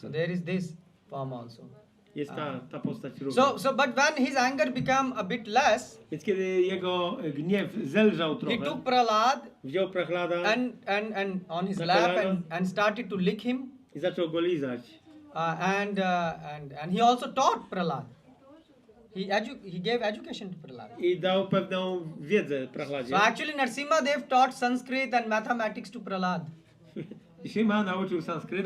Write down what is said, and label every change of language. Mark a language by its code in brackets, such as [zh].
[en] So there is this form also. [pl] Jest ta postać również. [en] But when his anger became a bit less, [pl] Więc kiedy jego gniew zelżał [en] he [pl] trochę, [en] took Prahlad [pl] wziął Prahlada [en] and on his [pl] Na [en] lap [pl] kolano. [en] and started to lick him. [pl] i zaczął go lizać. [en] And he also taught Prahlad. He gave education to Prahlad. [pl] I dał pewną wiedzę Prahladzie. [en] So actually Nrsimhadev taught Sanskrit and mathematics to Prahlad. [pl] Nrsimha nauczył sanskrytu,